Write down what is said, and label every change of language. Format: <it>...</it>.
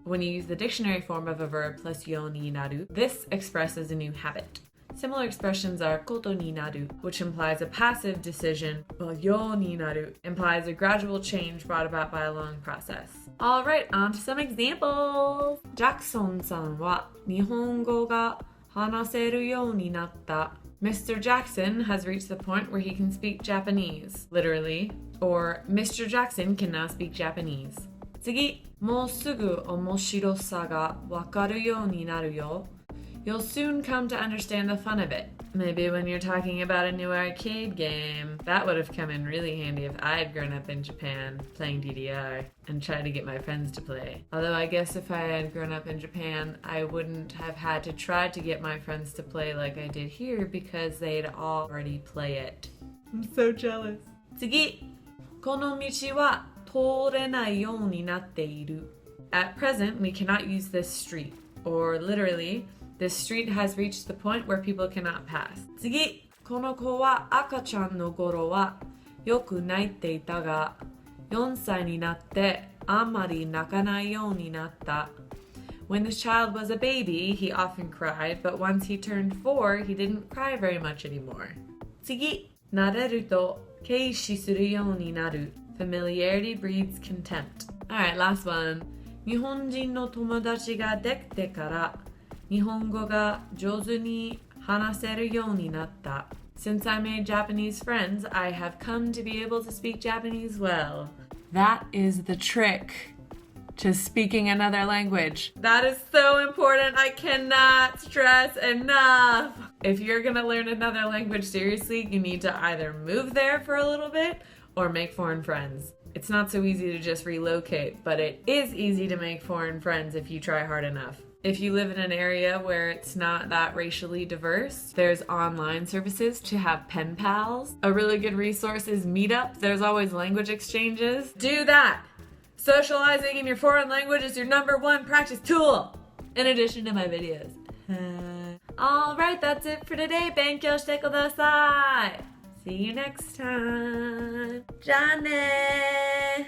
<en>When you use the dictionary form of a verb plus yo ni naru, this expresses a new habit. Similar expressions are koto ni naru, which implies a passive decision, while yo ni naru implies a gradual change brought about by a long process. Alright, on to some examples!</en> <ja>ジャクソンさんは日本語が話せるようになった.</ja> <en>Mr. Jackson has reached the point where he can speak Japanese, literally, or Mr. Jackson can now speak Japanese.</en> <ja>次、もうすぐ面白さが分かるようになるよ.</ja> <en>You'll soon come to understand the fun of it. Maybe when you're talking about a new arcade game. That would have come in really handy if I had grown up in Japan playing DDR and tried to get my friends to play. Although I guess if I had grown up in Japan, I wouldn't have had to try to get my friends to play like I did here because they'd already play it. I'm so jealous.</en> <ja>次、この道は通れないようになっている.</ja> <en>At present, we cannot use this street, or literally, this street has reached the point where people cannot pass.</en> <ja>次、この子は赤ちゃんの頃はよく泣いていたが、4歳になってあんまり泣かないようになった.</ja> <en>When this child was a baby, he often cried, but once he turned 4, he didn't cry very much anymore.</en> <ja>次、慣れると軽視するようになる.</ja> <en>Familiarity breeds contempt. Alright, last one.</en> <ja>日本人の友達ができてから日本語が上手に話せるようになった.</ja> <en>Since I made Japanese friends, I have come to be able to speak Japanese well. That is the trick to speaking another language. That is so important. I cannot stress enough. If you're going to learn another language seriously, you need to either move there for a little bit or make foreign friends. It's not so easy to just relocate, but it is easy to make foreign friends if you try hard enough. If you live in an area where it's not that racially diverse, there's online services to have pen pals. A really good resource is Meetup. There's always language exchanges. Do that! Socializing in your foreign language is your #1 practice tool, in addition to my videos. Alright, that's it for today.</en> <ja>勉強してください.</ja> <en>See you next time.</en> <ja>じゃあね</ja>